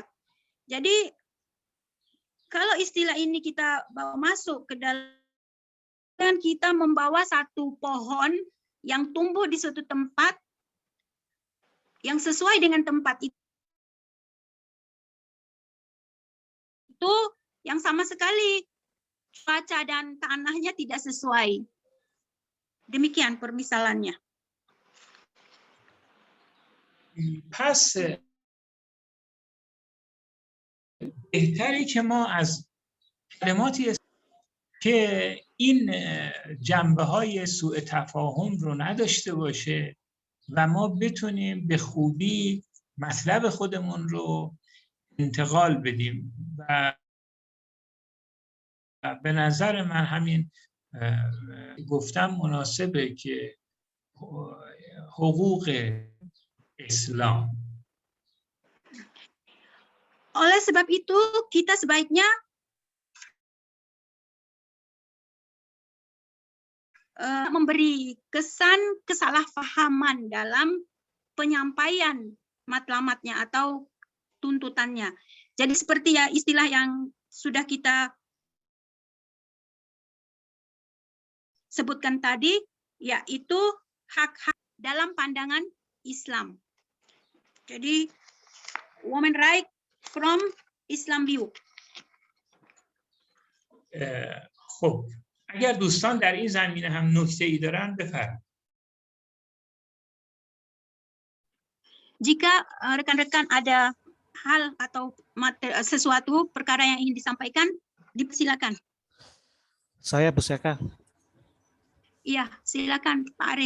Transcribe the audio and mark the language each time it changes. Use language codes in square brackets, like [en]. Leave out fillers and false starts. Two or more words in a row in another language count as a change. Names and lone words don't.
[id] Jadi kalau istilah ini kita bawa masuk ke dalam, kita membawa satu pohon yang tumbuh di suatu tempat yang sesuai dengan tempat itu yang sama sekali cuaca dan tanahnya tidak sesuai. Demikian permisalannya. [fa] پس بهتره که ما از کلماتی که این جنبه های سوء تفاهم رو نداشته باشه و ما بتونیم به خوبی مطلب خودمون رو انتقال بدیم و به نظر من همین گفتم مناسبه که حقوق اسلام. [id] Oleh sebab itu kita sebaiknya memberi kesan kesalahpahaman dalam penyampaian matlamatnya atau tuntutannya. Jadi seperti ya istilah yang sudah kita sebutkan tadi, yaitu hak-hak dalam pandangan Islam. Jadi [en] women right from Islam view. [fa] خب اگر دوستان در این زمینه هم نکته‌ای دارن بفرمایید. [id] Jika rekan-rekan ada hal atau sesuatu perkara yang ingin disampaikan, dipersilakan. Saya bersilakan. Iya, silakan Pak Arif.